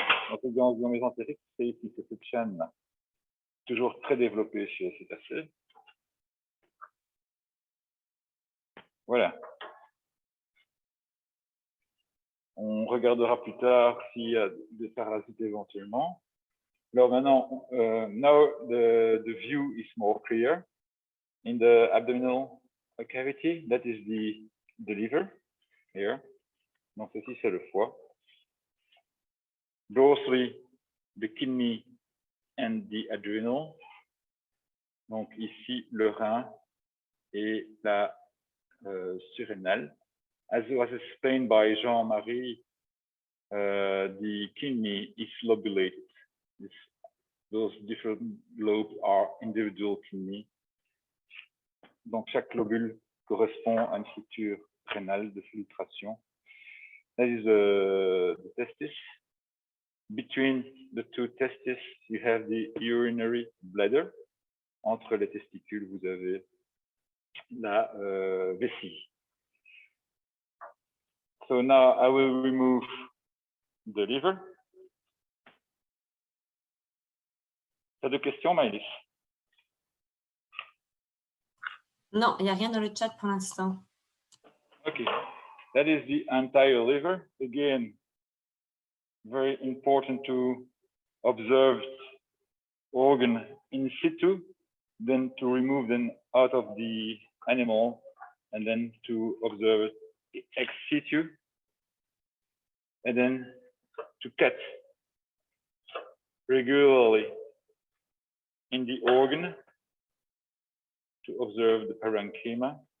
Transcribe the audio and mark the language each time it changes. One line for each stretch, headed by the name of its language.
French: Donc les ganglions mésentériques, c'est ici, c'est cette chaîne toujours très développée chez les cétacés. Voilà. On regardera plus tard s'il y a des parasites éventuellement. Alors maintenant,
English: now the view is more clear. In the abdominal cavity, that is the liver here.
French: Donc ceci c'est le foie.
English: Dorsally, the kidney and the adrenal.
French: Donc ici le rein et la surrénale.
English: As was explained by Jean-Marie, the kidney is lobulated. Those different lobes are individual kidney.
French: Donc chaque lobule correspond à une structure rénale de filtration.
English: That is the testis. Between the two testes, you have the urinary bladder.
French: Entre les testicules, vous avez la vessie.
English: So now I will remove the liver.
French: T'as deux questions, Maëlys? Non, il n'y a rien dans le chat pour l'instant.
English: Okay, that is the entire liver. Again, very important to observe organ in situ, then to remove them out of the animal, and then to observe it ex situ, and then to cut regularly in the organ to observe the parenchyma.